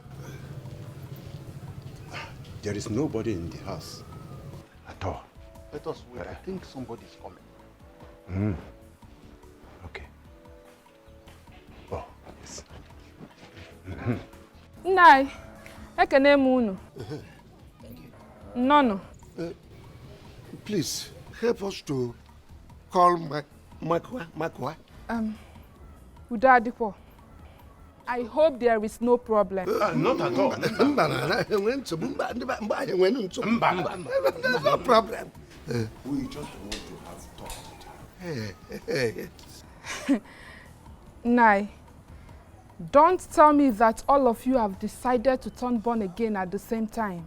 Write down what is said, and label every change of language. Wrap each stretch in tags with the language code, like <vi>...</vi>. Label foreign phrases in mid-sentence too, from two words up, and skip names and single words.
<en>There is nobody in the house at all. Let us wait. I think somebody is coming. Okay. Oh, yes.</en> <ig>Nai, ekene m unu.</ig> <en>No. Please, help us to call Makwa.</en> <ig>Udo adikwo.</ig> <en>I hope there is no problem. Not at all. No problem. We just want to have talk with Hey. Nai, don't tell me that all of you have decided to turn born again at the same time.</en>